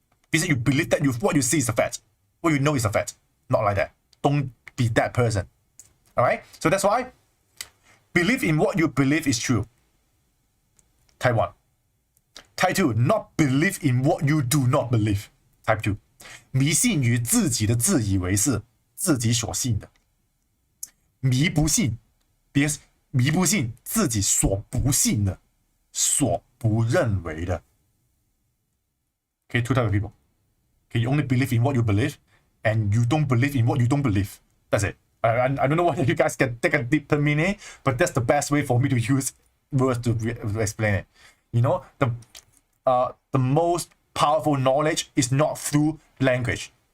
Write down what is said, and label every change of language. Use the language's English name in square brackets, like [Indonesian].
[English] Because you believe that what you see is a fact. What you know is a fact. Not like that. Don't be that person. Alright? So that's why believe in what you believe is true. Type 1. Type 2, not believe in what you do not believe. Type 2. [Chinese] 迷信于自己的自以为是自己所信的。迷不信 because 迷不信自己所不信的，所不认为的。 [English] Okay, 2 types of people. Okay, you only believe in what you believe, and you don't believe in what you don't believe. That's it. I don't know whether you guys can take a deeper meaning, but that's the best way for me to use words to explain it. You know, the most powerful knowledge is not through language.